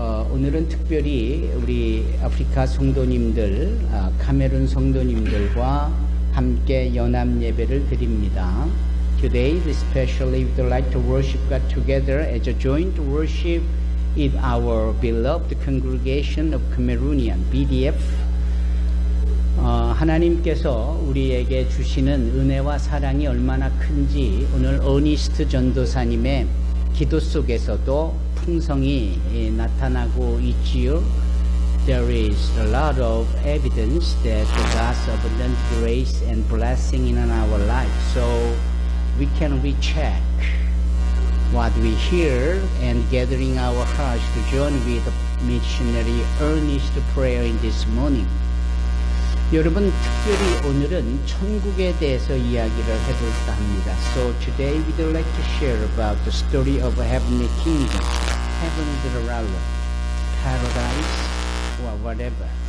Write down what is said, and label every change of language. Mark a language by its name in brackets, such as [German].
[Korean] 오늘은 특별히 우리 아프리카 성도님들, 카메룬 성도님들과 함께 연합 예배를 드립니다. [English] Today, especially, we would like to worship God together as a joint worship with our beloved congregation of Cameroonian, BDF. [Korean] 하나님께서 우리에게 주시는 은혜와 사랑이 얼마나 큰지 오늘 어니스트 전도사님의 기도 속에서도 풍성히 나타나고 있지요. [English] There is a lot of evidence that God's abundant grace and blessing in our life. So we can recheck what we hear and gathering our hearts to join with missionary earnest prayer in this morning. [Korean] 여러분, 특별히 오늘은 천국에 대해서 이야기를 해볼까 합니다. [English] So today we would like to share about the story of a heavenly kingdom, heavenly realm, paradise, or whatever.